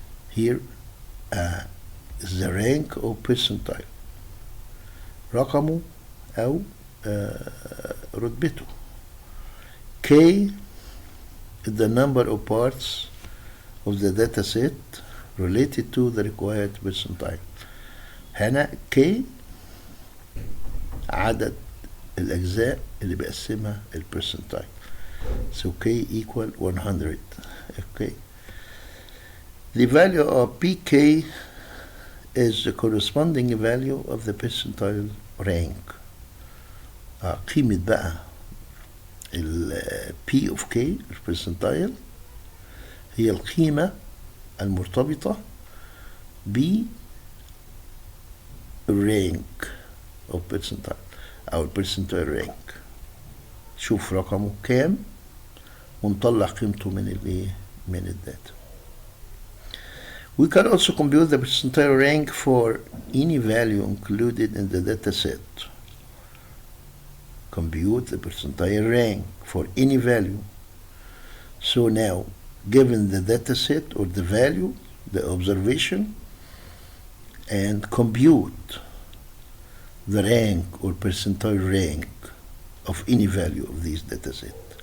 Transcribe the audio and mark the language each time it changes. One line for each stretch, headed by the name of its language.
English: Here is the rank of percentile,
Arabic: رقمه أو رتبته.
English: K is the number of parts of the data set related to the required percentile.
Arabic: هنا K عدد الأجزاء اللي بقسمها البرسنتايل.
English: So K equal 100. Okay. The value of pk is the corresponding value of the percentile rank.
Arabic: قيمة بقى ال P of K البرسنتايل هي القيمة المرتبطة ب
English: rank of percentile
Arabic: أو percentile rank. شوف رقمه كام ونطلع قيمته من الداتا.
English: We can also compute the percentile rank for any value included in the data set. Compute the percentile rank for any value. So now, given the data set or the value, the observation, and compute the rank or percentile rank of any value of these data set.